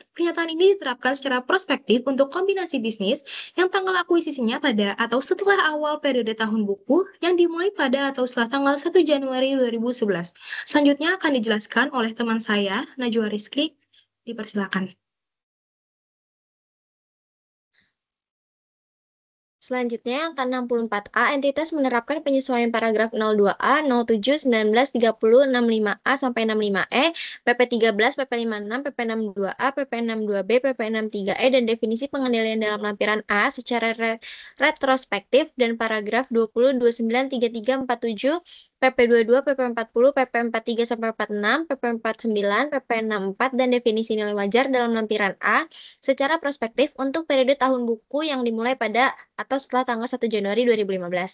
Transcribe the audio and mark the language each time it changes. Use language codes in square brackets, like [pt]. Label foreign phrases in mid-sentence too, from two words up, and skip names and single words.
[id] Pernyataan ini diterapkan secara prospektif untuk kombinasi bisnis yang tanggal akuisisinya pada atau setelah awal periode tahun buku yang dimulai pada atau setelah tanggal 1 Januari 2011. Selanjutnya akan dijelaskan oleh teman saya, Najwa Rizky. Dipersilakan. Selanjutnya, yang ke-64A, entitas menerapkan penyesuaian paragraf 02A, 07, 19, 30, 65A sampai 65E, PP 13, PP 56, PP 62A, PP 62B, PP 63E, dan definisi pengendalian dalam lampiran A secara retrospektif, dan paragraf 20, 29, 33, 47, PP 22, PP 40, PP 43 sampai 46, PP 49, PP 64, dan definisi nilai wajar dalam lampiran A secara prospektif untuk periode tahun buku yang dimulai pada atau setelah tanggal 1 Januari 2015.